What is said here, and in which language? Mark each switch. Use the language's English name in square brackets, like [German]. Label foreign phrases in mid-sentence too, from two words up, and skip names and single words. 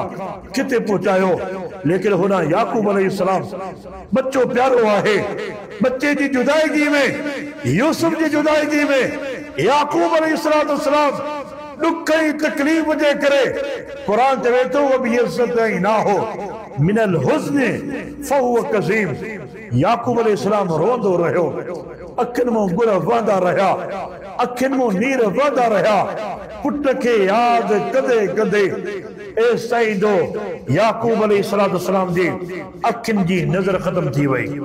[Sindhi] किथे पहुचायो लेकिन हुन याकूब अलैहिस्सलाम बच्चो प्यारो आहे बच्चे जी जुदाईगी में यूसुफ जी जुदाईगी में याकूब अलैहिस्सलाम दुख ऐं तकलीफ़ जे करे क़ुरान चवे थो ना हो [Arabic] من الحزن فهو كظيم [Sindhi] याकूब अलैहिस्सलाम रोंदो रहियो अखियुनि मां गुर वहंदा रहिया अखियुनि मां नीर वहंदा रहिया पुट खे यादि कंदे एसि ताईं जो याकूब अलैहिस्सलाम जी अखियुनि जी नज़र ख़त्म थी वई